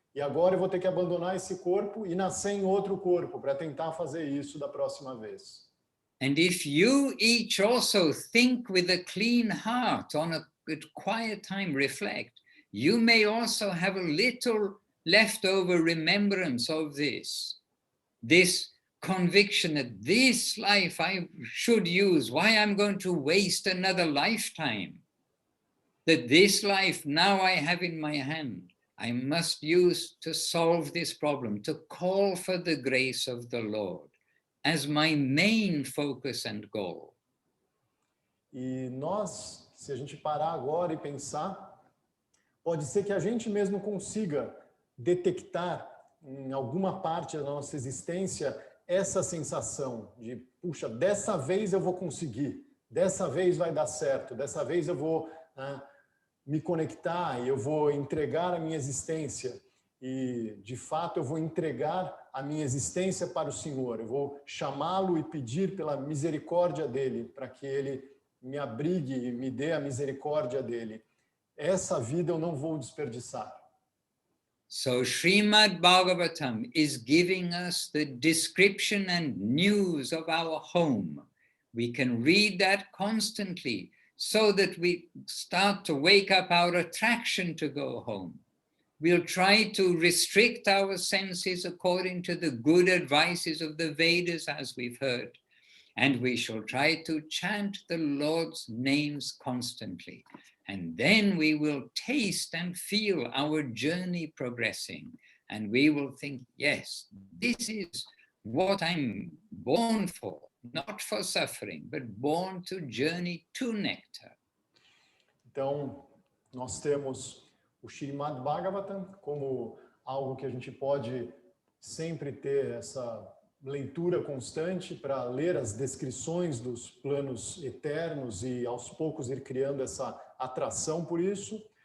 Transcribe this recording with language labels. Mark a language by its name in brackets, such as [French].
[Portuguese] E agora eu vou ter que abandonar esse corpo e nascer em outro corpo para tentar fazer isso da próxima vez. [English] And if you each also think with a clean heart, on a quiet time reflect, you may also have a little leftover remembrance of this conviction that this life I should use, why I'm going to waste another lifetime, that this life now I have in my hand, I must use to solve this problem, to call for the grace of the Lord as my main focus and goal. [Portuguese] E nós, se a gente parar agora e pensar, pode ser que a gente mesmo consiga detectar em alguma parte da nossa existência essa sensação de, puxa, dessa vez eu vou conseguir, dessa vez vai dar certo, dessa vez eu vou me conectar e eu vou entregar a minha existência. E, de fato, eu vou entregar a minha existência para o Senhor. Eu vou chamá-lo e pedir pela misericórdia dele, para que ele me abrigue e me dê a misericórdia dele. Essa vida eu não vou desperdiçar. [English] So Srimad Bhagavatam is giving us the description and news of our home. We can read that constantly so that we start to wake up our attraction to go home. We'll try to restrict our senses according to the good advices of the Vedas, as we've heard. And we shall try to chant the Lord's names constantly. And then we will taste and feel our journey progressing. And we will think, yes, this is what I'm born for, not for suffering, but born to journey to nectar. [Portuguese] Então, nós temos o Srimad Bhagavatam como algo que a gente pode sempre ter essa leitura constante para ler as descrições dos planos eternos e aos poucos ir criando essa atração por isso.